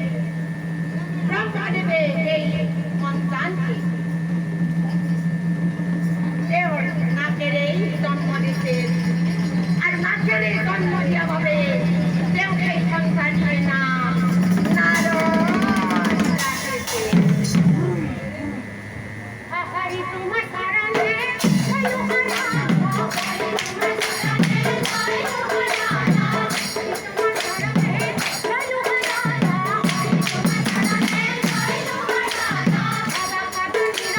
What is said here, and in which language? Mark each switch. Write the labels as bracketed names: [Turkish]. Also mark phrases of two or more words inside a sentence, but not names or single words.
[Assamese] এই সন্তানটি তেওঁৰ নাকেৰেই জন্ম দিছিল আৰু নাকেৰে জন্ম দিয়া বাবে তেওঁ সেই সন্তানটিৰ নাম নাৰদ ৰাখিছিল। [Hindi] हरि तुम शरणे चलो हरा हरि तुम शरणे चलो हरा तुम शरणे चलो हरा हरि तुम शरणे चलो हरा